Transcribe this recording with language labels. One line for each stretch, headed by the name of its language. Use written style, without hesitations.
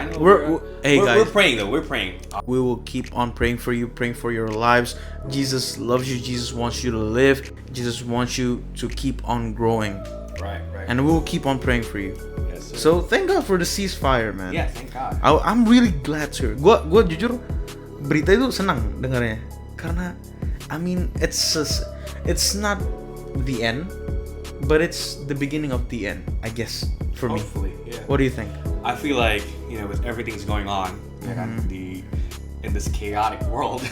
English: We're guys, praying, though. We're praying. we will keep on praying for you, praying for your lives. Jesus loves you. Jesus wants you to live. Jesus wants you to keep on growing. Right. And we will keep on praying for you. Yes, sir. So thank God for the ceasefire, man. Yeah, thank God. I'm really glad to hear.
Indonesian: Gua jujur berita itu senang dengarnya.
English: Karena I mean it's not the end, but it's the beginning of the end, I guess, for me. Hopefully, yeah. What do you think? I feel like, with everything's going on, in this chaotic world,